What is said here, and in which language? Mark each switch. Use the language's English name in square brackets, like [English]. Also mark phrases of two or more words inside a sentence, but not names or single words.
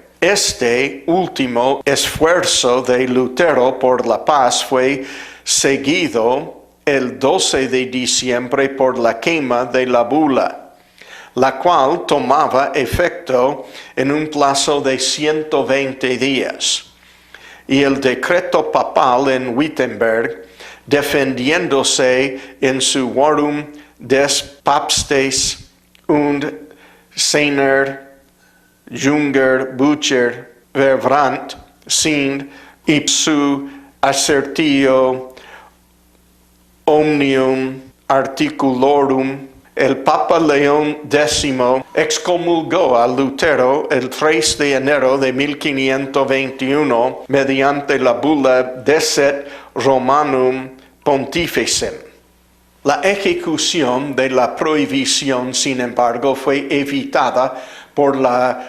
[Spanish] Este último esfuerzo de Lutero por la paz fue seguido el 12 de diciembre por la quema de la bula. la cual tomaba efecto en un plazo de 120 días. Y el decreto papal en Wittenberg, defendiéndose en su Warum des Papstes und seiner Junger Bücher verbrant sind ipsu assertio omnium articulorum, el Papa León X excomulgó a Lutero el 3 de enero de 1521 mediante la bula Decet Romanum Pontificem. La ejecución de la prohibición, sin embargo, fue evitada por la